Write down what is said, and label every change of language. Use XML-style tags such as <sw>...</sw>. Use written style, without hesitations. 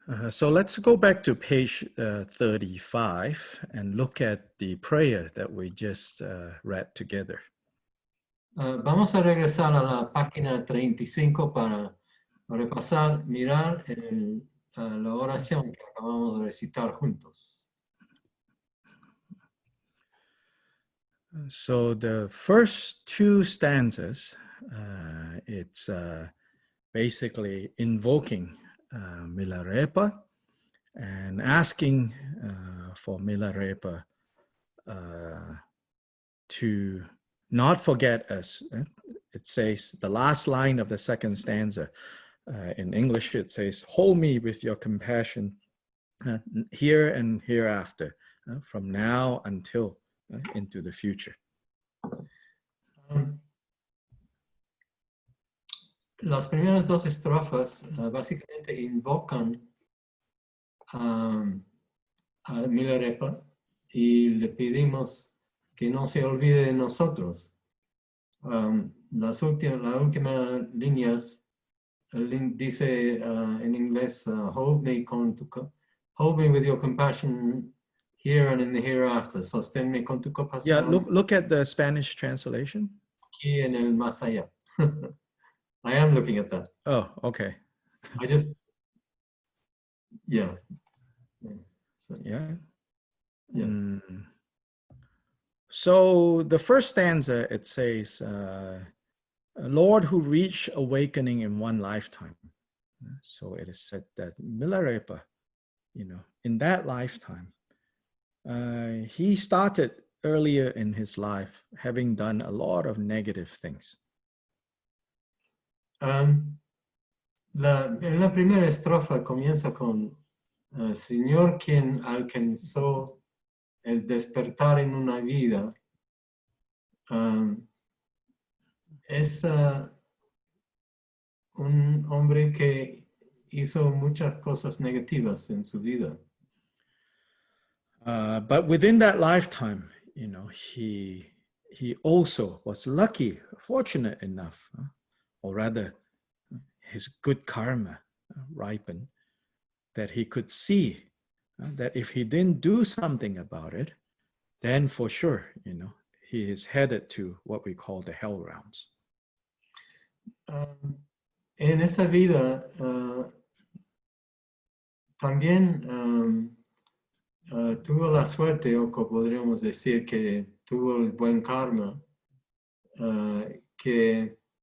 <en>So let's go back to page 35 and look at the prayer that we just read together.</en> <es>Vamos a regresar a la página 35 para repasar, mirar la oración que acabamos de recitar juntos.</es> <en>So the first 2 stanzas, it's basically invoking Milarepa and asking for Milarepa to not forget us. It says, the last line of the second stanza, in English it says, hold me with your compassion here and hereafter, from now until into the future.</en> <es>Las primeras 2 estrofas básicamente invocan a Milarepa y le pedimos que no se olvide de nosotros. Las últimas líneas dice en inglés,</es> <en>hold me with your compassion here and in the hereafter.</en> <es>Sosténme con tu compasión.</es> <en>Yeah, look at the Spanish translation.</en> <es>Aquí en el más allá.</es> <en>I am looking at that. Oh, okay. I just, yeah. So, Yeah. yeah. So the first stanza, it says, a Lord who reached awakening in one lifetime. So it is said that Milarepa, in that lifetime, he started earlier in his life having done a lot of negative things.</en> <es>En la primera estrofa comienza con Señor quien alcanzó el despertar en una vida. Es un hombre que hizo muchas cosas negativas en su vida.</es> <en>But within that lifetime, he also was lucky, fortunate enough, or rather, his good karma ripened, that he could see that if he didn't do something about it, then for sure, he is headed to what we call the hell realms.</en> <es>En esa vida también tuvo la suerte, o podríamos decir que tuvo el buen karma, que</es>